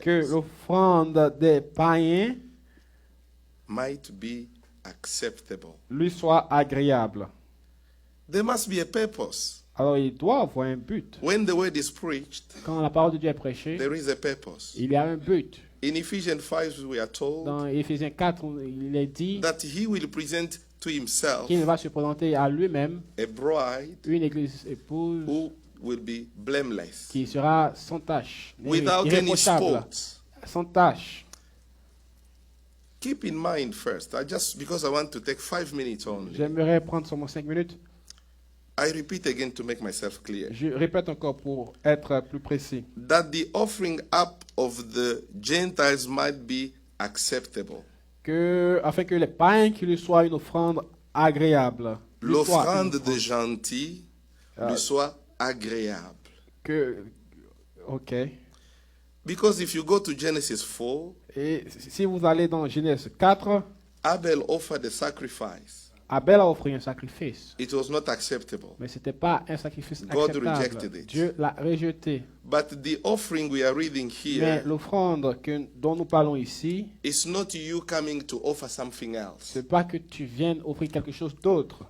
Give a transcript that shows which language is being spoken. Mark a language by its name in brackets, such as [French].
[French] que l'offrande des païens [English] might be acceptable. [French] lui soit agréable. [English] There must be a purpose. [French] Alors il doit avoir un but. [English] When the word is preached, [French] Quand la parole de Dieu est prêchée, [English] there is a purpose. [French] il y a un but. [English] In Ephesians 5, we are told [French] Dans Éphésiens 4, il est dit [English] that he will present to himself [French] qu'il va se présenter à lui-même [English] a bride [French] une église épouse [English] who will be blameless, [French] qui sera sans tache, [English] without any [French] irréprochable, [English] spot. [French] sans tache. [English] Keep in mind first, because I want to take 5 minutes only. [French] J'aimerais prendre seulement 5 minutes. [English] I repeat again to make myself clear. [French] Je répète encore pour être plus précis. [English] That the offering up of the Gentiles might be acceptable. [French] Afin que les païens qui lui soient une offrande agréable. lui soient une L'offrande offrande des gentils lui soit agréable. [English] Ok. Because if you go to Genesis 4, [French] Et si vous allez dans Genèse 4, [English] Abel offered a sacrifice. [French] Abel a offert un sacrifice. [English] It was not acceptable. [French] Mais ce n'était pas un sacrifice [English] God rejected [French] acceptable. [English] it. [French] Dieu l'a rejeté. [English] But the offering we are reading [French] Mais [English] here [French] l'offrande dont nous parlons ici, [English] is not you coming to offer something else, [French] ce n'est pas que tu viennes offrir quelque chose d'autre.